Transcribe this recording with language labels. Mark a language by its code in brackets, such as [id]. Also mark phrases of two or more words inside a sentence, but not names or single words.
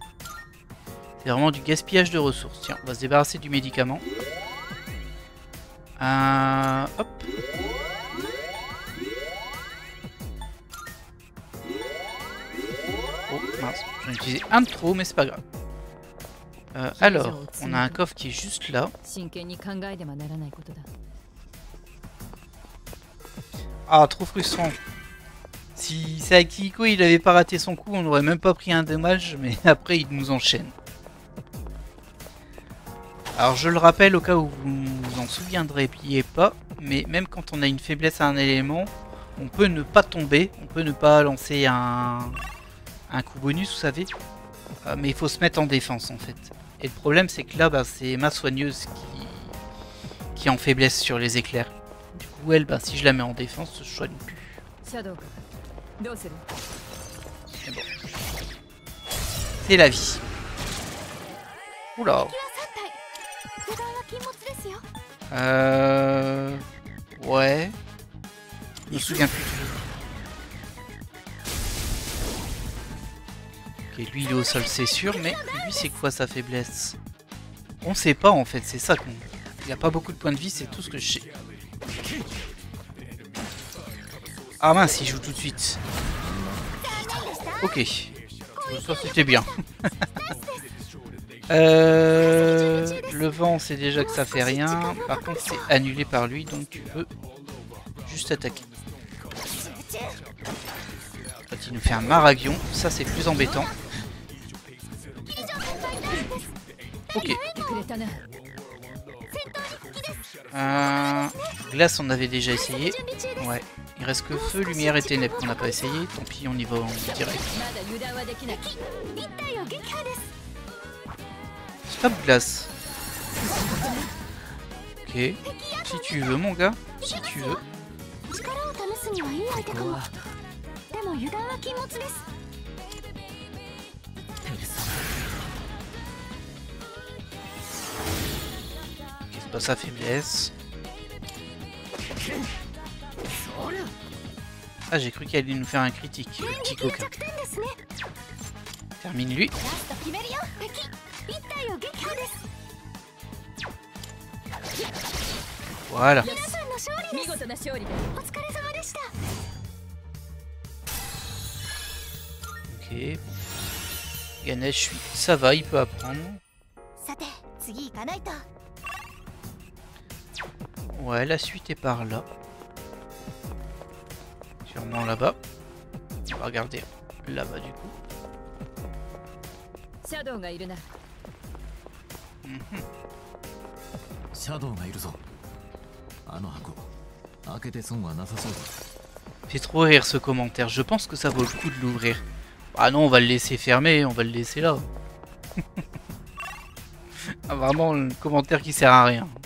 [fr] C'est vraiment du gaspillage de ressources. Tiens, on va se débarrasser du médicament. Hop. Oh mince, j'en ai utilisé un de trop, mais c'est pas grave. Alors, on a un coffre qui est juste là. [ja] 真剣に考えてはならないことだ。 [fr] Ah, trop frustrant. Si Akihiko il avait pas raté son coup, on n'aurait même pas pris un dommage, mais après il nous enchaîne. Alors je le rappelle au cas où vous vous en souviendrez pas, mais même quand on a une faiblesse à un élément, on peut ne pas tomber, on peut ne pas lancer un coup bonus, vous savez. Mais il faut se mettre en défense en fait. Et le problème c'est que là, bah, c'est ma soigneuse qui est en faiblesse sur les éclairs. Du coup elle, bah, si je la mets en défense, je soigne plus. [ja] シャドウか。どうする？ [fr] Mais bon. C'est la vie. Oula. [ja] 油断は禁物ですよ。 [fr] Ouais. Je me souviens plus. Ok, lui il est au sol, c'est sûr, mais lui c'est quoi sa faiblesse? On sait pas en fait, c'est ça qu'on. Il a pas beaucoup de points de vie, c'est tout ce que je sais. Ah mince, il joue tout de suite. Ok. Ça c'était bien. Le vent, on sait déjà que ça fait rien. Par contre, c'est annulé par lui, donc tu peux juste attaquer. Quand il nous fait un Maragion, ça c'est plus embêtant. Ok. [ja] くれたな。 [fr] Glace, on avait déjà essayé. Ouais. Il reste que feu, lumière et ténèbres qu'on n'a pas essayé. Tant pis, on y va en direct. [ja] まだ油断はできない。一体を撃破です。 [fr] Stop glace. Ok. Si tu veux, mon gars. Si tu veux. [ja] 力を試すにはいい相手かも。でも油断は禁物です。 [fr] Ok, c'est pas sa faiblesse. Ah, j'ai cru qu'elle allait nous faire un critique. Le petit coquin. [ja] 弱点ですね。 [fr] Termine lui. [ja] ラスト決めるよ。敵。一体を撃破です。 [fr] Voilà. [ja] 皆さんの勝利です。見事な勝利だ。お疲れ様でした。 [fr] Ok. Ganesh, ça va, il peut apprendre. [ja] さて、次行かないと。 [fr] Ouais, la suite est par là. Sûrement là-bas. On va regarder là-bas du coup. [ja] シャドウがいるな。シャドウがいるぞ。あの箱開けて損はなさそうだ。 [fr] Fait trop rire ce commentaire. Je pense que ça vaut le coup de l'ouvrir. Ah non, on va le laisser fermer, on va le laisser là. Ah, vraiment, le commentaire qui sert à rien.